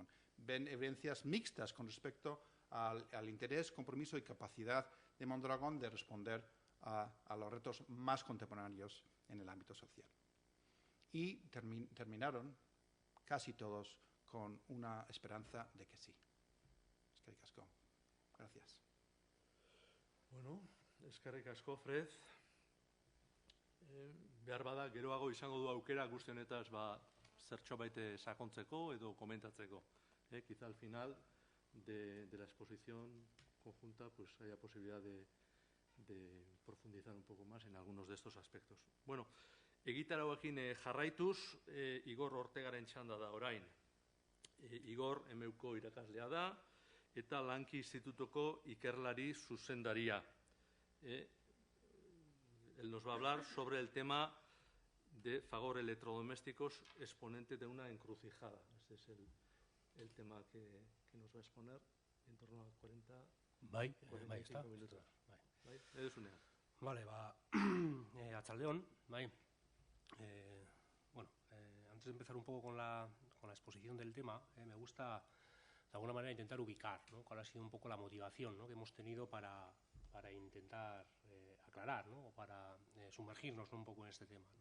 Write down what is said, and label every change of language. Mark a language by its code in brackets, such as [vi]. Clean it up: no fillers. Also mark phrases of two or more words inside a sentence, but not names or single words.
[es] Ven evidencias mixtas con respecto al interés, compromiso y capacidad de Mondragón de responder a los retos más contemporáneos en el ámbito social. Y terminaron casi todos con una esperanza de que sí. [eu] Eskerrik asko. Gracias. Bueno, eskerrik asko, Fred. behar bada, geroago izango du aukera guzti honetaz zertxo baite sakontzeko edo komentatzeko. [es] Quizá al final de la exposición conjunta pues haya posibilidad de profundizar un poco más en algunos de estos aspectos. [eu] Bueno, egitarauekin jarraituz, Igor Ortegaren txanda da orain. Igor MUko irakaslea da eta Lanki Institutuko ikerlari zuzendaria. [es] Él nos va a hablar sobre el tema de Fagor Electrodomésticos, exponente de una encrucijada. Ese es el tema que nos va a exponer en torno a 45 minutos. Vale, Atxaldeon, bueno, antes de empezar un poco con la exposición del tema, me gusta de alguna manera intentar ubicar, ¿no?, cuál ha sido un poco la motivación, ¿no?, que hemos tenido para intentar aclarar, ¿no?, o para sumergirnos, ¿no?, un poco en este tema, ¿no?